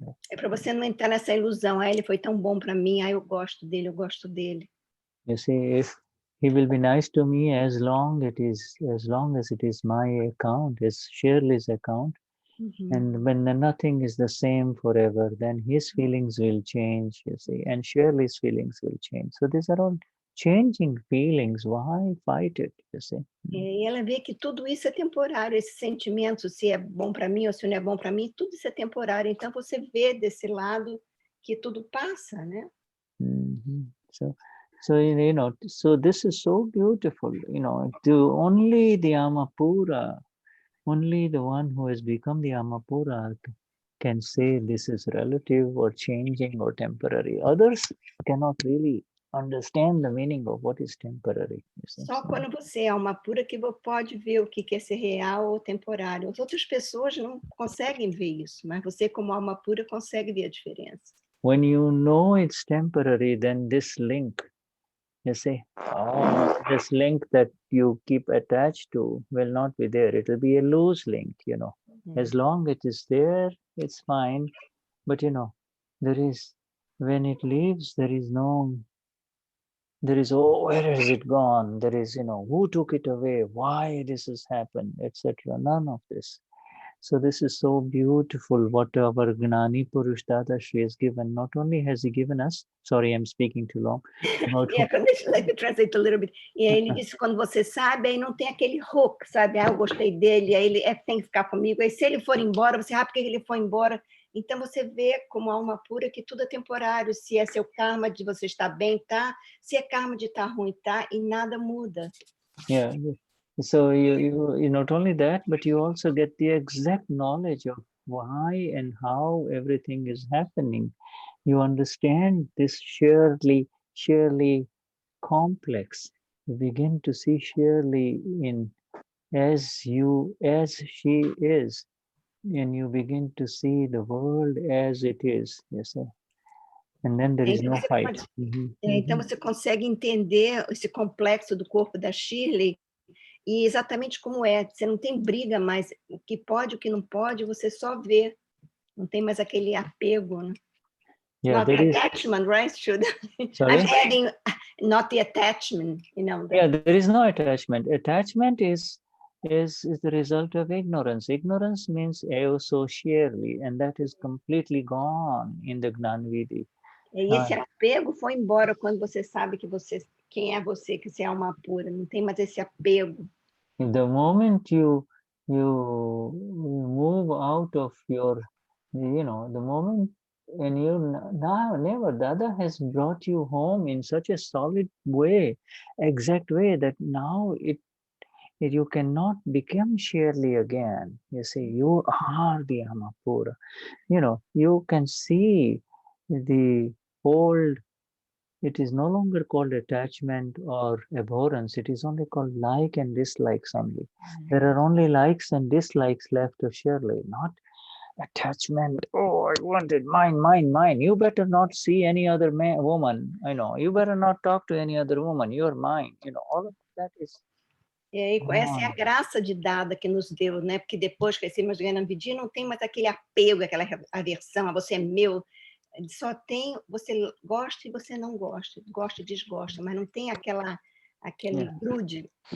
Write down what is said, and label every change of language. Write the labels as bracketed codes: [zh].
[pt] É para você não entrar nessa ilusão. Ele foi tão bom para mim. Eu gosto dele, eu gosto dele. [en] You see, if he will be nice to me as long as it is my account, as Shirley's account, and when nothing is the same forever, then his feelings will change, you see, and Shirley's feelings will change. So these are all changing feelings. Why fight it, you see? [pt] E ela vê que tudo isso é temporário, esse sentimento, se é bom para mim ou se não é bom para mim, tudo isso é temporário. Então você vê desse lado que tudo passa, né? [en] So so this is so beautiful, only the Amapura, only the one who has become the Amapura can say this is relative or changing or temporary. Others cannot really understand the meaning of what is temporary. [pt] Só quando você é alma pura que pode ver o que é ser real ou temporário. As outras pessoas não conseguem ver isso, mas você como alma pura consegue ver a diferença. [en] When you know it's temporary, then this link, you see, this link that you keep attached to will not be there. It will be a loose link, As long as it is there, it's fine. But, when it leaves, there is, oh, where has it gone? There is, who took it away? Why this has happened, etc. None of this. So this is so beautiful what our Gnani Purush Dadashri has given. Not only has he given us, sorry, I'm speaking too long. Let me translate a little bit. [pt] E aí ele disse, quando você sabe, aí não tem aquele hook, sabe? Eu gostei dele, aí ele tem que ficar comigo. Aí se ele for embora, você sabe porque ele foi embora. Então você vê como alma pura que tudo é temporário. Se é seu karma de você estar bem, tá? Se é karma de estar ruim, tá? E nada muda. [en] Yeah, So you not only that, but you also get the exact knowledge of why and how everything is happening. You understand this sheerly complex. You begin to see sheerly in as she is, and you begin to see the world as it is. Yes, sir. And then there is [pt] Então [en] no [pt] você [en] fight. [pt] pode, então você consegue entender esse complexo do corpo da Shirley e exatamente como é. Você não tem briga mais. O que pode, o que não pode, você só vê. Não tem mais aquele apego, né? [en] Yeah, Not the attachment, right? Sorry? I'm adding not the attachment, you know. Yeah, there is no attachment. Attachment is the result of ignorance. Ignorance means so sheerly, and that is completely gone in the Gnanvidi. [pt] E esse apego foi embora quando você sabe que quem é você, que você é alma pura. Não tem mais esse apego. [en] The moment you move out of your, the moment, and you now never, Dada has brought you home in such a solid way, exact way, that now you cannot become sheerly again. You see, you are the Amapura. You can see the old. It is no longer called attachment or abhorrence. It is only called like and dislikes only. There are only likes and dislikes left of Shirley, not attachment. Oh, I wanted mine. You better not see any other woman. I know. You better not talk to any other woman. You're mine. All of that is. [pt] Essa é a graça de Dada que nos deu, né? Porque depois que recebemos o Gnani Purush, não tem mais aquele apego, aquela aversão, você é meu. Só tem, você gosta e você não gosta, gosta e desgosta, mas não tem aquele grude.